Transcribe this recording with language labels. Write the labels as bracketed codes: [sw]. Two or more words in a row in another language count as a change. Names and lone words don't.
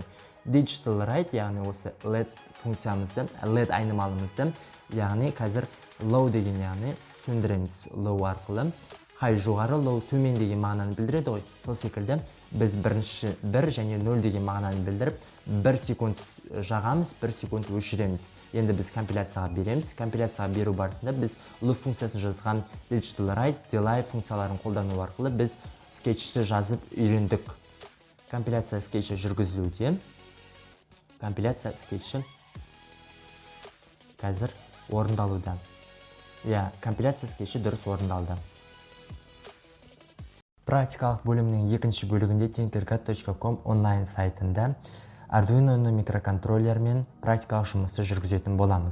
[en] Digital write, [kk] яғни осы LED функциямызды, LED айнымалымызды, яғни қазір low деген, яғни сөндіреміз low арқылы. High жоғары, low төмен деген мағынаны білдіреді ғой. Сол секілді біз бірінші 1 және 0 деген мағынаны білдіріп, 1 секунд жағамыз, 1 секунд өшіреміз. Енді біз компиляцияға береміз. Компиляцияға беру барысында біз loop функциясын жазған [en] digital write, [kk] delay функцияларын қолдану арқылы біз скетчті жазып үйрендік. Компиляция скетчі жүргізілуде. Компиляция скетчі қазір орындалуда. Компиляция скетчі дұрыс орындалды. Практикалық бөлімнің екінші бөлігінде tinkercad.com онлайн сайтында Arduino микроконтроллермен практикалық жұмысты жүргізетін боламыз.